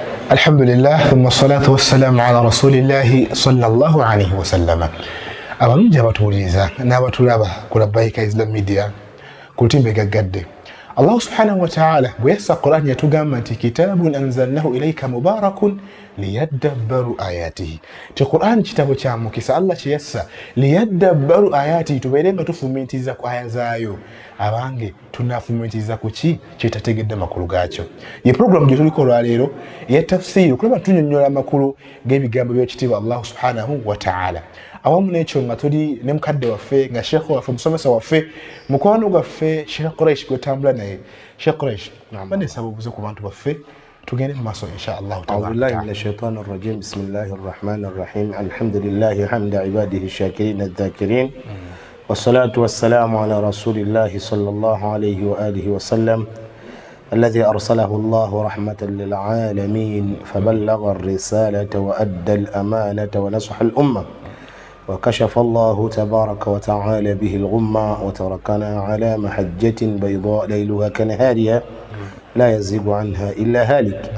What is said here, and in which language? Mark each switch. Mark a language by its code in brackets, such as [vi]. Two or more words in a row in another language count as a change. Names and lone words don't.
[ar] الحمد لله ثم الصلاة والسلام على رسول الله صلى الله عليه وسلم. [lg] Abalungi abatuwuliriza n'abatulaba ku Labbaika Islam Media ku lutimbe gaggadde, Allah [ar] سبحانه وتعالى [lg] bwe yassa Qur'an yatugamba nti [ar] كتاب أنزلناه إليك مبارك ليدبروا آياته. [lg] Ti Qur'an kitabo kya mukisa Allah kye yassa [ar] ليدبروا آياته, [lg] tubeere nga tufumitiza ku aya zaayo. Abange tunafumitiza ku ki kyetategedde makulu gaakyo. Ye program gye tuliko olwaleero eya tafsiri kulaba tunyonnyola amakulu g'ebigambo by'ekitiibwa Allah [ar] سبحانه وتعالى. [lg] Awamu n'ekyo nga tuli ne mukadde waffe nga sheekh waffe musomesa waffe mukwano gwaffe Sheikh Quraish gwetambula naye. Sheikh Quraish bane sababuze ku bantu baffe tugende mu maaso [ar] إن شاء الله. أعوذ بالله من الشيطان الرجيم بسم الله الرحمن الرحيم. الحمد لله حمد عباده الشاكرين الذاكرين. والصلاة والسلام على رسول الله صلى الله عليه وآله وسلم الذي أرسله الله رحمة للعالمين فبلغ الرسالة وأدى الأمانة ونصح الأمة وكشف الله تبارك وتعالى به الغمة وتركنا على محجة بيضاء ليلها كنهارها لا يزيغ عنها إلا هالك.